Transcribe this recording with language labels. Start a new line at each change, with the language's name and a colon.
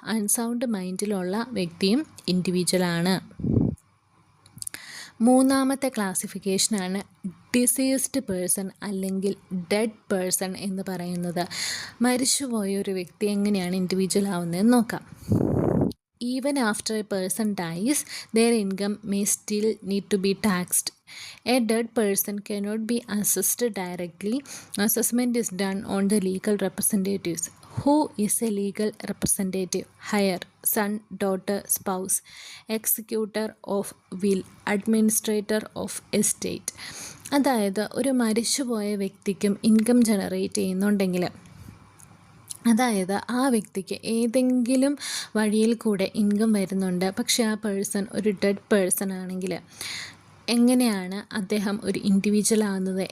Malayalam: Unsound മൈൻഡിലുള്ള വ്യക്തിയും ഇൻഡിവിജ്വലാണ്. മൂന്നാമത്തെ ക്ലാസിഫിക്കേഷനാണ് diseased person അല്ലെങ്കിൽ ഡെഡ് പേഴ്സൺ എന്ന് പറയുന്നത്. മരിച്ചുപോയ ഒരു വ്യക്തി എങ്ങനെയാണ് ഇൻഡിവിജ്വൽ ആവുന്നതെന്ന് നോക്കാം.
English: Even after a person dies, their income may still need to be taxed. A dead person cannot be assessed directly. Assessment is done on the legal representatives. Who is a legal representative? Heir, son, daughter, spouse, executor of will, administrator of estate.
Malayalam: അതായത് ഒരു മരിച്ചുപോയ വ്യക്തിക്കും income generate ചെയ്യുന്നുണ്ടെങ്കിൽ, അതായത് ആ വ്യക്തിക്ക് ഏതെങ്കിലും വഴിയിൽ കൂടെ ഇൻകം വരുന്നുണ്ട്, പക്ഷേ ആ പേഴ്സൺ ഒരു ഡെഡ് പേഴ്സൺ ആണെങ്കിൽ എങ്ങനെയാണ് അദ്ദേഹം ഒരു ഇൻഡിവിജ്വൽ ആകുന്നത്?